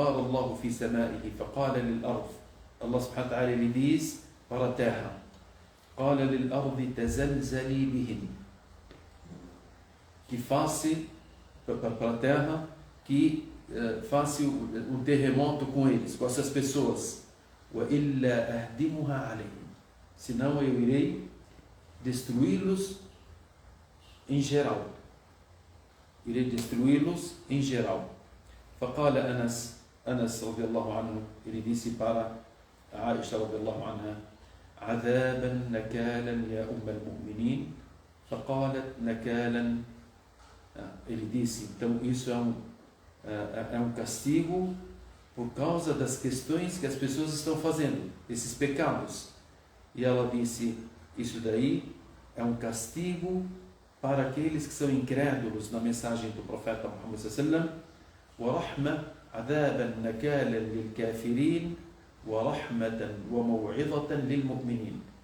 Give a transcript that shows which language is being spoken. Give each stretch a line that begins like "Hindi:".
Arabic: غار الله في سمائه فقال للأرض,
Portuguese: Allah subhanahu wa ta'ala, ele diz para a terra:
Arabic: قال للأرض تزلزلي بهم,
Portuguese: que faça para a terra, que faça um terremoto com eles, com essas pessoas.
Arabic: وإلا أهدمها عليهم,
Portuguese: senão eu irei destruí-los em geral. Irei destruí-los em geral.
Arabic: فقال أنس رضي الله عنه,
Portuguese: ele disse para
Arabic: عائشة رضي الله عنها: عذابا نكالا يا أم المؤمنين. فقالت نكالا,
Portuguese: ele disse, então isso é um castigo por causa das questões que as pessoas estão fazendo, esses pecados. E ela disse, isso daí é um castigo para aqueles que são incrédulos na mensagem do profeta Muhammad sallallahu alaihi wasallam.
Arabic: ورحمة عذابا نكالا للكافرين ورحمة وموعظة للمؤمنين.